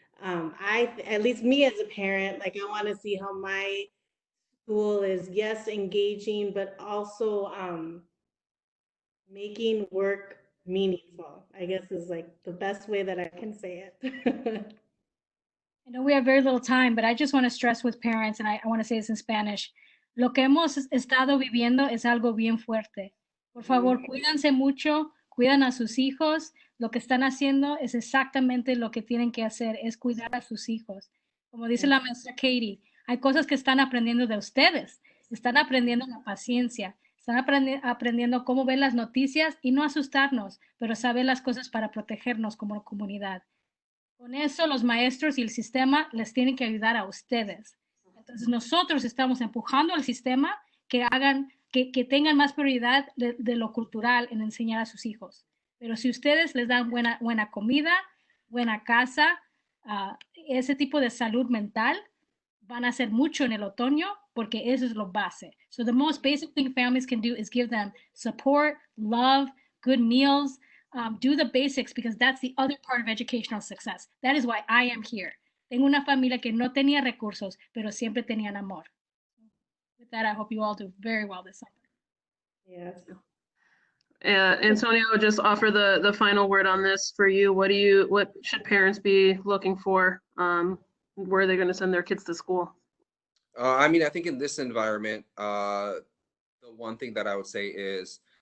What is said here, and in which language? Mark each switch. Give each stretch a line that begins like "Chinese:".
English: At least me as a parent, like I want to see how my school is, yes, engaging, but also making work meaningful, I guess, is like the best way that I can say it. I know we have very little time, but I just want to stress with parents, and I want to say this in Spanish.
Spanish: Lo que hemos estado viviendo es algo bien fuerte. Por favor, cuídense mucho, cuidan a sus hijos. Lo que están haciendo es exactamente lo que tienen que hacer, es cuidar a sus hijos. Como dice la maestra Katie, hay cosas que están aprendiendo de ustedes. Están aprendiendo la paciencia. Están aprendiendo cómo ver las noticias y no asustarnos, pero saber las cosas para protegernos como comunidad. Con eso, los maestros y el sistema les tienen que ayudar a ustedes. Entonces, nosotros estamos empujando al sistema que tengan más prioridad de lo cultural en enseñar a sus hijos. Pero si ustedes les dan buena comida, buena casa, ese tipo de salud mental, van a hacer mucho en el otoño, porque eso es lo base.
English: So the most basic thing families can do is give them support, love, good meals, do the basics, because that's the other part of educational success. That is why I am here.
Spanish: Tengo una familia que no tenía recursos, pero siempre tenían amor.
English: With that, I hope you all do very well this summer. Yes. Antonio, just offer the final word on this for you. What should parents be looking for? Where are they going to send their kids to school? I mean, I think in this environment, the one thing that I would say is